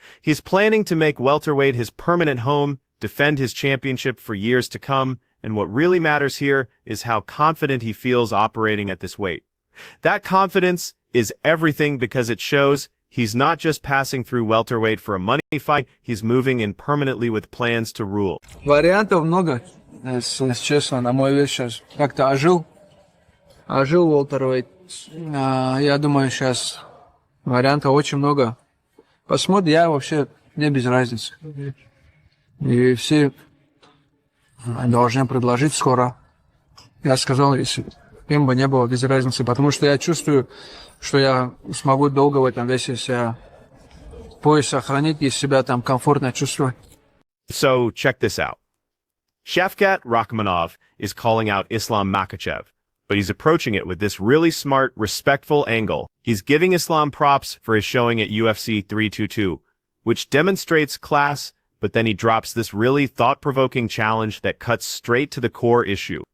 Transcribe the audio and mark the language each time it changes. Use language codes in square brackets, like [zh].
[en] He's planning to make welterweight his permanent home, defend his championship for years to come, and what really matters here is how confident he feels operating at this weight. That confidence is everything because it shows he's not just passing through welterweight for a money fight, he's moving in permanently with plans to rule. [ru] Вариантов много, если честно, на мой вес сейчас как-то ожил Welterweight. Я думаю, сейчас вариантов очень много. Посмотрим, я вообще, мне без разницы. И все должны предложить скоро. Я сказал, если им бы не было без разницы, потому что я чувствую, что я смогу долго в этом весе себя пояс сохранить и себя там комфортно чувствовать. [en] So check this out. Shavkat Rakhmonov is calling out Islam Makhachev, but he's approaching it with this really smart, respectful angle. He's giving Islam props for his showing at UFC 322, which demonstrates class, but then he drops this really thought-provoking challenge that cuts straight to the core issue.